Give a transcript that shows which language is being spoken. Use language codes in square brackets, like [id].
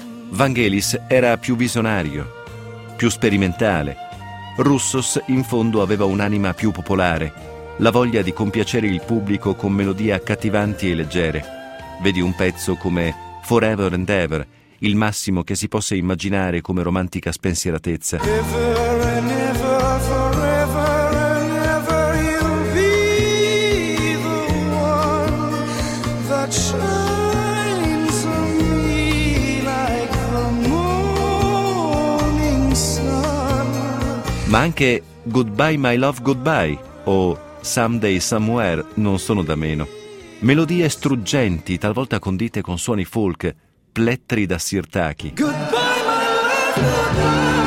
[it] Vangelis era più visionario, più sperimentale. Roussos, in fondo, aveva un'anima più popolare, la voglia di compiacere il pubblico con melodie accattivanti e leggere. Vedi un pezzo come Forever and Ever, il massimo che si possa immaginare come romantica spensieratezza. [en] Ever and ever, forever and ever, you'll be the one that shines on me like the morning sun. [it] Ma anche Goodbye My Love Goodbye o Someday Somewhere non sono da meno. Melodie struggenti, talvolta condite con suoni folk, plettri da sirtaki. [en] Goodbye, my love, goodbye.